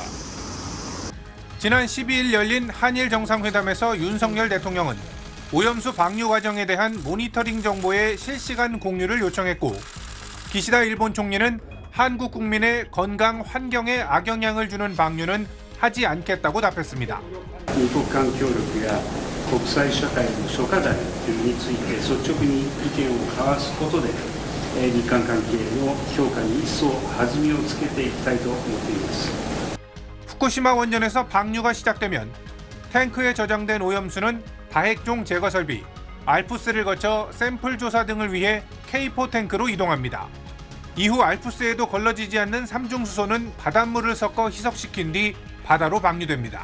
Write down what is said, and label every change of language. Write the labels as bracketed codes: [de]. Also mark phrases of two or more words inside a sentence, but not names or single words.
[ko] 지난 12일 열린 한일 정상회담에서 윤석열 대통령은 오염수 방류 과정에 대한 모니터링 정보의 실시간 공유를 요청했고, 기시다 일본 총리는 한국 국민의 건강 환경에 악영향을 주는 방류는 하지 않겠다고 답했습니다. [ja] 二国間協力や国際社会の諸課題について率直に意見を交わすことで日韓関係の強化に一層弾みをつけていきたいと思っています。 [ko] 후쿠시마 원전에서 방류가 시작되면 탱크에 저장된 오염수는 다핵종 제거 설비 알프스를 거쳐 샘플 조사 등을 위해 K4 탱크로 이동합니다. 이후 알프스에도 걸러지지 않는 삼중수소는 바닷물을 섞어 희석시킨 뒤 바다로 방류됩니다.